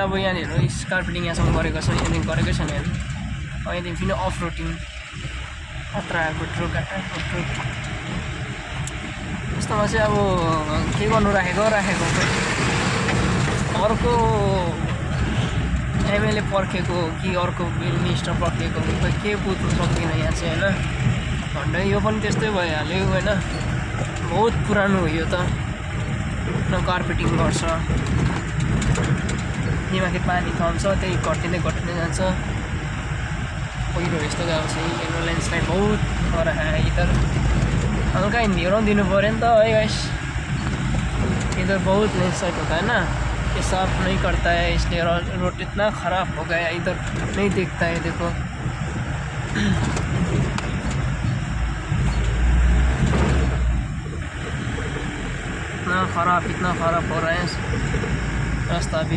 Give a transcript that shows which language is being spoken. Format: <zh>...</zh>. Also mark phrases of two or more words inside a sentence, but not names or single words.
<ne>अब यहाँनिर कार्पेटिङ यहाँसम्म गरेको छ, यहाँदेखि गरेकै छैन। यहाँदेखि फेरि अफ रोडिङ खतरा गोट्रो यस्तोमा चाहिँ अब के गर्नु राखेको अर्को एमएलए पर्खेको कि अर्को मिनिस्टर पर्खेको के बुझ्नु सक्दैन यहाँ चाहिँ होइन। झन्डै यो पनि त्यस्तै भइहाल्यो होइन। बहुत पुरानो हो यो त, न कार्पेटिङ गर्छ, निमाथि पानी थम्छ, त्यही घटिँदै जान्छ। पहिरो यस्तो गएको छ, यो ल्यान्डस्लाइड</ne> <hi>बहुत हो रहा है इधर।</hi> <ne>हल्का हिंदीहरू दिनु पऱ्यो नि त है गाइस।</ne> <hi>इधर बहुत लैंडस्लाइड होता है ना, ये साफ नहीं करता है, इसलिए रोड इतना ख़राब हो गया, इधर नहीं दिखता है। देखो इतना ख़राब हो रहा है रास्ता भी।</hi>